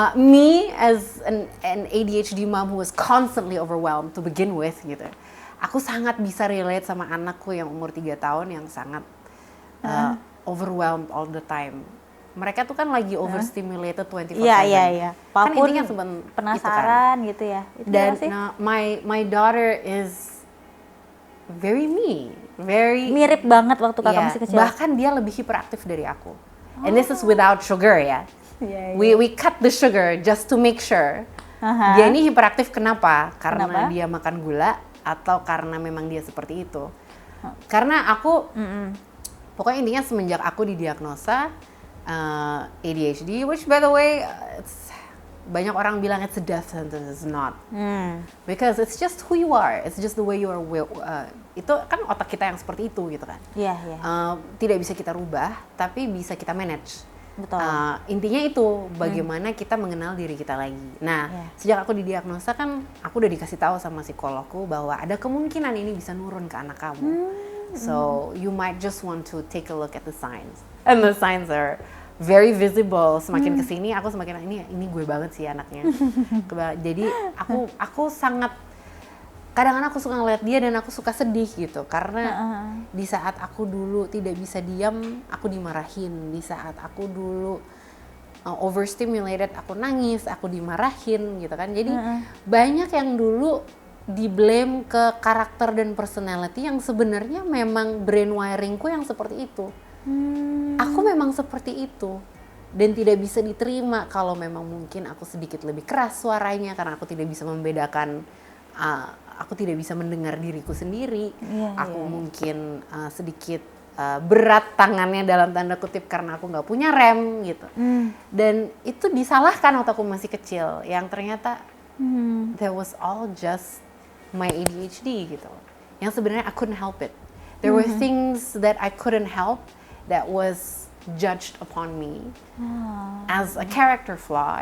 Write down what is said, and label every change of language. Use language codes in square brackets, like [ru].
[en] me as an ADHD mom who was constantly overwhelmed to begin with gitu. [id] Aku sangat bisa relate sama anakku yang umur 3 tahun yang sangat [en] overwhelmed all the time. [id] Mereka tuh kan lagi overstimulated 24/7. Iya. Kan Apapun intinya penasaran gitu ya. Itu dan sih? [en] my daughter is very [id] Mirip banget waktu kakak masih kecil. Bahkan dia lebih hiperaktif dari aku. [en] And this is without sugar ya. Yeah. We cut the sugar just to make sure. [id] Dia ini hiperaktif kenapa? Karena dia makan gula atau karena memang dia seperti itu. Karena aku pokoknya intinya semenjak aku didiagnosa ADHD, [en] which by the way [id] banyak orang bilang [en] it's a death sentence, it's not. Because it's just who you are, it's just the way you are. [id] Itu kan otak kita yang seperti itu gitu kan. Iya. Tidak bisa kita rubah, tapi bisa kita manage. Betul. Intinya itu bagaimana kita mengenal diri kita lagi. Nah, sejak aku didiagnosa kan aku udah dikasih tahu sama psikologku bahwa ada kemungkinan ini bisa nurun ke anak kamu. [en] So you might just want to take a look at the signs. And the signs are very visible. [id] Semakin kesini aku semakin ini gue banget sih anaknya. Jadi aku sangat kadang-kadang aku suka ngeliat dia dan aku suka sedih gitu karena di saat aku dulu tidak bisa diam aku dimarahin, di saat aku dulu overstimulated aku nangis, aku dimarahin gitu kan. Jadi banyak yang dulu di blame ke karakter dan personality yang sebenarnya memang brain wiringku yang seperti itu. Aku memang seperti itu dan tidak bisa diterima kalau memang mungkin aku sedikit lebih keras suaranya karena aku tidak bisa membedakan. Aku tidak bisa mendengar diriku sendiri. Aku mungkin sedikit berat tangannya dalam tanda kutip karena aku nggak punya rem gitu. Dan itu disalahkan waktu aku masih kecil. Yang ternyata [en] that was all just my ADHD gitu. Yang sebenarnya I couldn't help it. There were things that I couldn't help that was judged upon me as a character flaw.